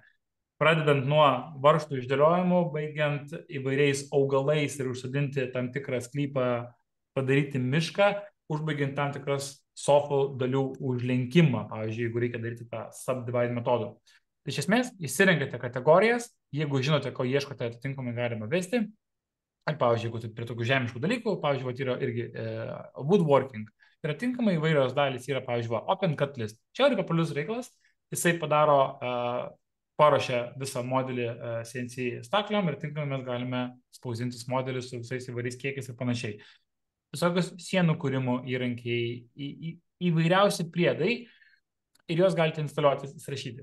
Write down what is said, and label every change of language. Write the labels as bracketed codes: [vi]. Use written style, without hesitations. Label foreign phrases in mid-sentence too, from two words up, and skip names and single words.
[lt] Pradedant nuo varžtų išdėliojimų, baigiant įvairiais augalais ir užsodinti tam tikrą sklypą, padaryti mišką, užbaigiant tam tikras sofų dalių užlenkimą, pavyzdžiui, jeigu reikia daryti tą subdivide metodu. Tai iš esmės, įsirenkate kategorijas, jeigu žinote, ko ieškote, atitinkamai galima vesti. Ir, pavyzdžiui, jeigu prie tokių žemiškų dalykų, pavyzdžiui, yra irgi woodworking. Ir atitinkamai įvairios dalys yra, pavyzdžiui, [en] open cut list. [lt] Čia yra populiarus reikalas, jisai paruošia visą modelį CNC stakliom ir tinkamai mes galime spausdintis modelius su visais įvairiais kiekiais ir panašiai. Visokios sienų kūrimo įrankiai, įvairiausi priedai ir juos galite instaliuoti, įsirašyti.